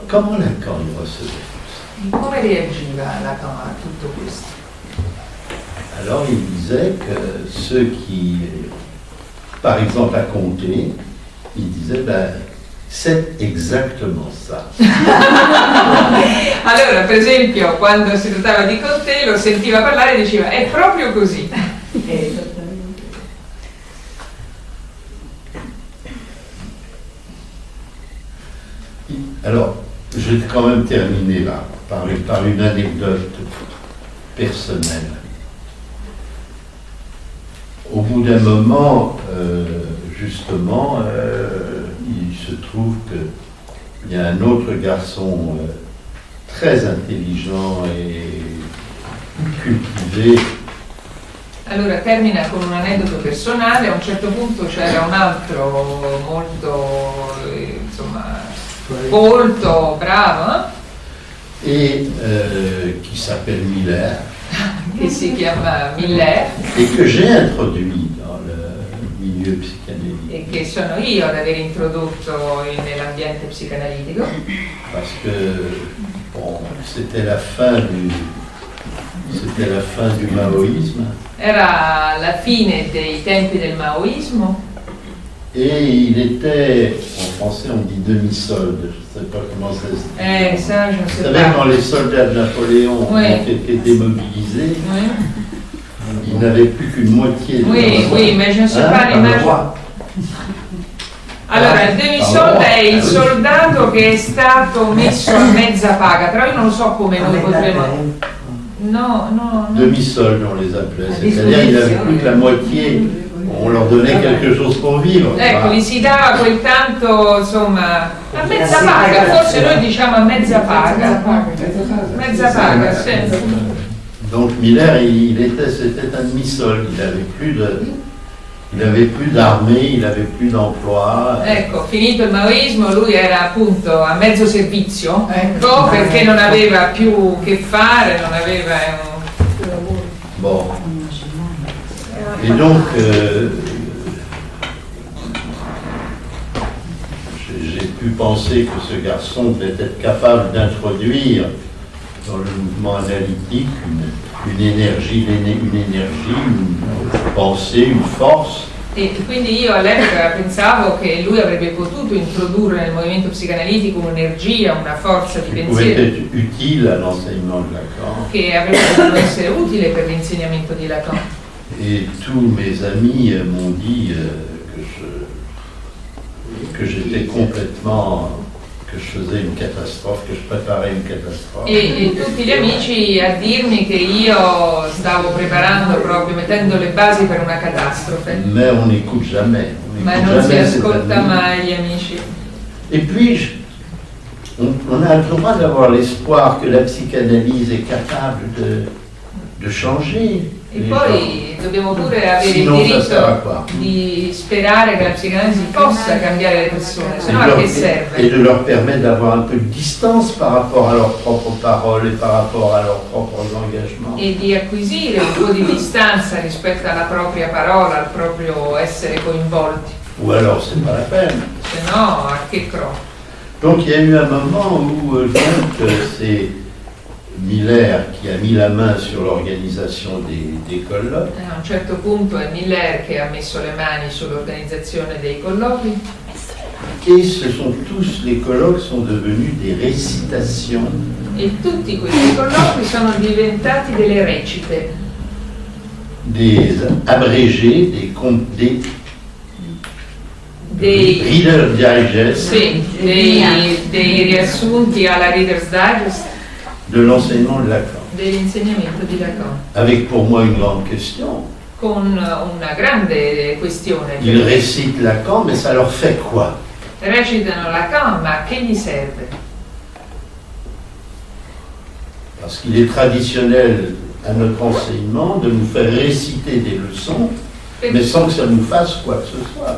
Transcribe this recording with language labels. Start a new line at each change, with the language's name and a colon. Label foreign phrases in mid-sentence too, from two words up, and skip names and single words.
French: comment Lacan il recevait tout ça?
Italian: Come reagiva Lacan a tutto questo?
French: Alors il disait que ceux qui, par exemple, à compter, il disait, ben, c'est exactement ça.
Italian: Allora, per esempio, quando si trattava di Conte, lo sentiva parlare e diceva, è proprio così.
French: Alors, je vais quand même terminer là, par une anecdote personnelle. Au bout d'un moment, justement, il se trouve qu'il y a un autre garçon très intelligent et cultivé.
Italian: Allora termina con un aneddoto personale. A un certo punto c'era un altro molto, insomma, colto, bravo,
French: Et qui s'appelle Miller.
Italian: che si chiama Miller
French: Et que j'ai introduit dans le milieu psychanalytique.
Italian: e che sono io ad aver introdotto nell'ambiente psicanalitico,
French: Parce que bon, c'était la fin du maoïsme.
Italian: era la fine dei tempi del maoismo
French: Et il était, en français on dit demi-solde, je ne sais pas comment ça se dit. ça je ne Vous sais savez, pas. quand les soldats de Napoléon Oui. ont été démobilisés, Oui, ils n'avaient plus qu'une moitié de oui, leur oui, mais je ne sais pas l'immagine.
Italian: Allora, il demisoldo è il soldato che è stato messo a mezza paga, però io non lo so come noi potremmo... No, no, no.
French: Demi-solde, on les appelait. C'est-à-dire qu'ils n'avaient plus que la moitié, on leur donnait quelque chose pour vivre.
Italian: Ecco, gli si dava quel tanto, insomma, a mezza paga, forse noi diciamo a mezza paga. Mezza paga, sì.
French: Donc Miller, c'était un demi-solde, il avait plus d'armée, il avait plus d'emploi.
Italian: Ecco, finito il maoismo, lui era appunto a mezzo servizio, ecco, perché non aveva più che fare, non aveva
French: Bon. Et donc, j'ai pu penser que ce garçon devait être capable d'introduire dans le mouvement analytique une énergie, une pensée, une force.
Italian: E quindi io all'epoca pensavo che lui avrebbe potuto introdurre nel movimento psicanalitico un'energia, una forza di
French: Qui pouvait
Italian: pensiero
French: être utile à l'enseignement de Lacan.
Italian: che avrebbe potuto essere utile per l'insegnamento di Lacan.
French: Et tous mes amis m'ont dit que j'étais complètement, que je faisais une catastrophe, que je préparais une catastrophe.
Italian: E tutti gli amici a dirmi che io stavo preparando proprio, mettendo le basi per una catastrofe.
French: Mais on n'écoute jamais.
Italian: Ma non si ascolta mai gli amici.
French: Et puis, on a le droit d'avoir l'espoir que la psychanalyse est capable de changer.
Italian: E poi dobbiamo pure avere il
French: Sinon, ça sert à
Italian: diritto
French: quoi?
Italian: di sperare che la psicanalisi possa cambiare le persone, se no a che
French: Et
Italian: serve?
French: de leur permettre d'avoir un peu de distance par rapport à leurs propres paroles et par rapport à leurs propres engagements.
Italian: E di acquisire un po' di distanza rispetto alla propria parola, al proprio essere coinvolti,
French: Ou alors, c'est pas la peine.
Italian: se no a che croce?
French: Donc, il y a eu un moment où c'est Miller qui a mis la main sur l'organisation des colloques.
Italian: A un certo punto è Miller che ha messo le mani sull'organizzazione dei colloqui
French: Et ce sont tous, les colloques sont devenus des récitations.
Italian: e tutti questi colloqui sono diventati delle recite,
French: Des abrégés, des Reader Digest
Italian: sì, dei riassunti alla Reader's Digest
French: de l'enseignement de Lacan.
Italian: dell'insegnamento di Lacan,
French: Avec pour moi une grande question.
Italian: con una grande questione.
French: Ils récitent Lacan, mais ça leur fait quoi?
Italian: Recitano Lacan, ma che gli serve?
French: Parce qu'il est traditionnel à notre enseignement de nous faire réciter des leçons, mais sans que ça nous fasse quoi que ce soit.